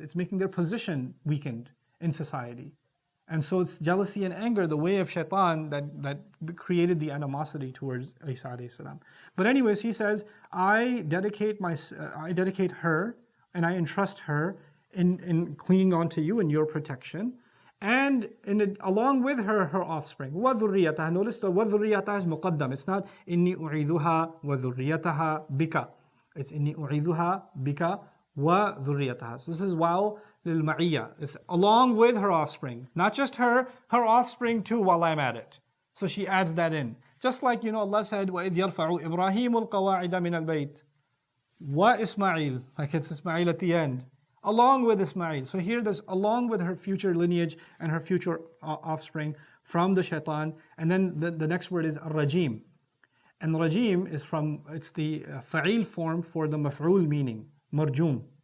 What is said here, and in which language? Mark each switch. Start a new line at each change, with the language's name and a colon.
English: It's making their position weakened in society. And so it's jealousy and anger, the way of shaitan that created the animosity towards Isa alayhi salam. But anyways, he says, I dedicate her and I entrust her in clinging on to you in your protection, and along with her offspring.
Arabic: وَذُرِّيَّتَهَا.
English: Notice the
Arabic: وَذُرِّيَّتَهَا
English: is muqaddam. It's not
Arabic: إِنِّي أُعِيذُهَا وَذُرِّيَّتَهَا بِكَ.
English: It's
Arabic: إِنِّي أُعِيذُهَا بِكَ وَذُرِّيَّتَهَا.
English: So this is
Arabic: واو للمعية.
English: It's along with her offspring. Not just her offspring too while I'm at it. So she adds that in. Just like, Allah said,
Arabic: وَإِذْ يَرْفَعُ إِبْرَاهِيمُ الْقَوَاعِدَ مِنَ الْبَيْتِ وَإِسْمَعِيلُ.
English: Like it's Ismail at the end. Along with Ismail. So here there's along with her future lineage and her future offspring from the shaitan. And then the next word is ar-rajim. And rajim is it's the fa'il form for the maf'ul meaning. Marjum.